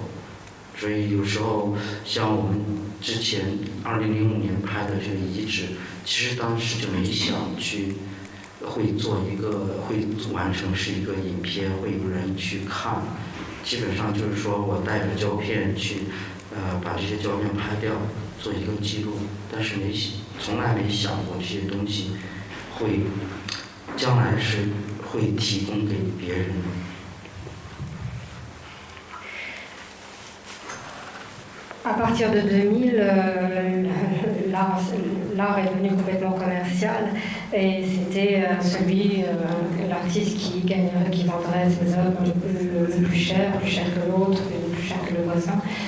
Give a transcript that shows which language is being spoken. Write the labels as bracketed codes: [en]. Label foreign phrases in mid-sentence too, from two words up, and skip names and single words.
[zh] 所以有时候像我们之前2005年拍的这个遗址，其实当时就没想去会完成是一个影片，会有人去看。基本上就是说我带着胶片去把这些胶片拍掉，做一个记录，但是从来没想过这些东西将来是会提供给别人。 [fr] À partir de 2000, l'art est devenu complètement commercial et c'était l'artiste qui vendrait ses œuvres le plus cher que l'autre, le plus cher que le voisin.